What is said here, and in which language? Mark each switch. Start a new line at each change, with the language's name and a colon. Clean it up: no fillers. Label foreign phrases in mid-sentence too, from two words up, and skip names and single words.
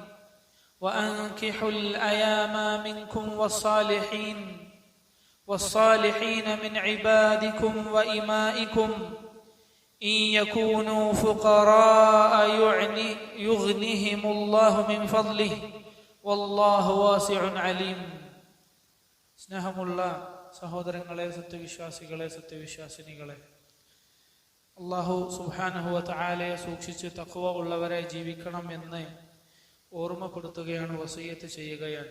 Arabic: وأنكحوا الأيام منكم والصالحين من عبادكم وإمائكم إن يكونوا فقراء يغنهم الله من فضله والله واسع عليم.
Malayalam: സ്നേഹമുള്ള സഹോദരങ്ങളെ, സത്യവിശ്വാസികളെ, സത്യവിശ്വാസിനികളെ,
Arabic: الله سبحانه وتعالى
Malayalam: സൂക്ഷിച്ച് തഖ്വ ഉള്ളവരെ ജീവിക്കണം എന്ന് ഓർമ്മപ്പെടുത്തുകയാണ്, വസിയ്യത്ത് ചെയ്യുകയാണ്.